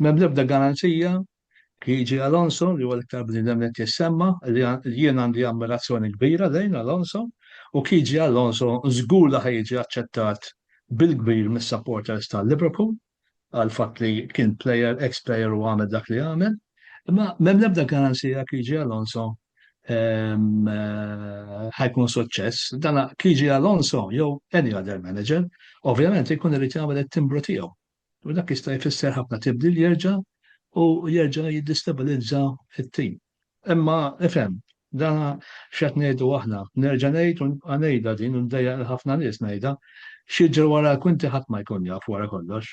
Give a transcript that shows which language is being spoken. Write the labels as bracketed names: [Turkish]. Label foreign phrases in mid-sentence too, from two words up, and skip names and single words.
[Maltese] M'hemm l-ebda garanzija jiġi Alonso li huwa l-iktar bniedem li jissemma li jien għandi ammirazzjoni kbira lejn Alonso u jiġi Alonso żgur li ħajġi aċċettat bil-kbir mis-supporters tal-Liverpool għal fatt li kien ex-player u għamel dak li għamel, imma m'hemm l-ebda garanzija jiġi Alonso ħajkun suċċess. Dana jiġi Alonso jew [English] any other manager, [Maltese] ovvjament jkun irid jagħmel it-timbru tiegħu. U dak jista' jfisser ħafna tibdil jerġa' u jerġa' jiddistabilizza it-tim. Imma ifhem, dana x'qed ngħidu aħna, nerġa' ngħid u ngħidha din u ndejjaq ħafna nies ngħidha, x'jiġri wara l-kwinti ħadd ma jkun jaf wara kollox.